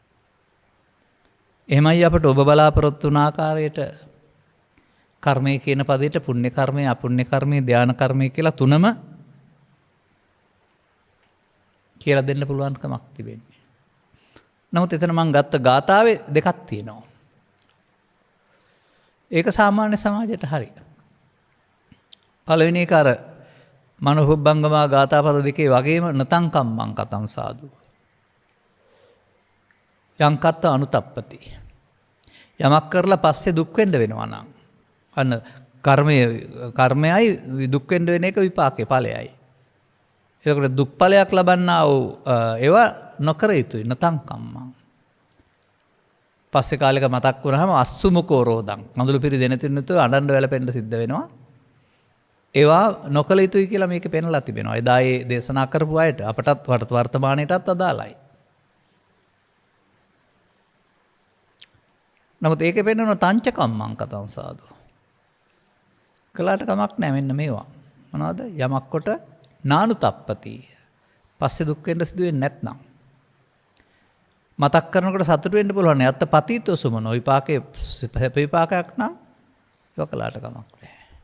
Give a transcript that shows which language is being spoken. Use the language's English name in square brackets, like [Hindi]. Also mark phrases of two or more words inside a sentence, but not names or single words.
[Sinhala] එහෙමයි අපට ඔබ බලාපොරොත්තු වුණ ආකාරයට කර්මය කියන පදයට පුණ්‍ය කර්මය, අපුණ්‍ය කර්මය, ධාන කර්මය කියලා තුනම කියලා දෙන්න පුළුවන්කමක් තිබෙන්නේ. නමුත් එතන මම ගත්ත ගාථාවේ දෙකක් තියෙනවා. ඒක සාමාන්‍ය සමාජයට හරි. පළවෙනි එක අර මනෝහුබ්බංගමා ගාථා පද දෙකේ වගේම [Pali] නතං කම්මං කතං සාදු. යං කත්ත අනුතප්පති. [Sinhala] යමක් කරලා පස්සේ දුක් වෙන්න වෙනවා නම් අන්න කර්මයයි දුක් වෙන්න වෙන එක විපාකේ ඵලයයි. ඒකට දුක් ඵලයක් ලබන්නා වූ ඒවා නොකර යුතුයි [Pali] නතං කම්මං. [Sinhala] පස්සේ කාලෙක මතක් වුණාම [Pali] අස්සුමුකෝ රෝදං [Sinhala] කඳුළු පිරි දෙන තුනතු අඬන්න වැළපෙන්න සිද්ධ වෙනවා. ඒවා නොකල යුතුයි කියලා මේකේ පෙන්නලා තිබෙනවා. එදා ඒ දේශනා කරපු අයට අපටත් වර්තමානයටත් අදාළයි. නමුත් ඒකේ පෙන්නන [Pali] තංච කම්මං කතං සාදු. [Sinhala] කළාට කමක් නැහැ මෙන්න මේවා. මොනවද? යමක් කොට [Pali] නානු තප්පති. [Sinhala] පස්සේ දුක් වෙන්න සිදු වෙන්නේ නැත්නම්. මතක් කරනකොට සතුට වෙන්න පුළුවන්. [Pali] යත්ත පතීතෝ සුමනෝ විපාකේ [Sinhala] විපාකයක් නම් ඒක කළාට කමක් නැහැ.